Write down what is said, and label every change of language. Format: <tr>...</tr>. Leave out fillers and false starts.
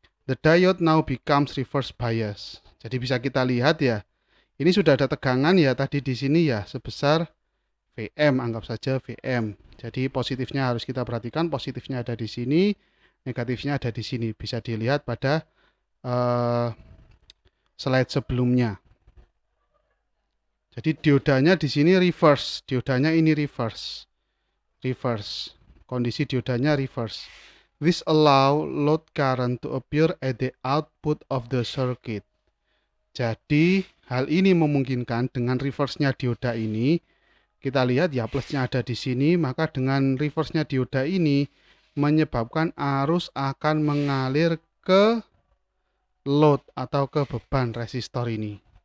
<en>The diode now becomes reverse bias.</en> <id>Jadi bisa kita lihat ya, ini sudah ada tegangan ya tadi di sini ya sebesar Vm, anggap saja Vm. Jadi positifnya harus kita perhatikan, positifnya ada di sini, negatifnya ada di sini. Bisa dilihat pada slide sebelumnya. Jadi diodanya di sini reverse, diodanya ini reverse. Kondisi diodanya reverse.</id> <en>This allow load current to appear at the output of the circuit.</en> <id>Jadi hal ini memungkinkan dengan reverse-nya dioda ini, kita lihat ya plusnya ada di sini, maka dengan reverse-nya dioda ini menyebabkan arus akan mengalir ke load atau ke beban resistor ini.</id>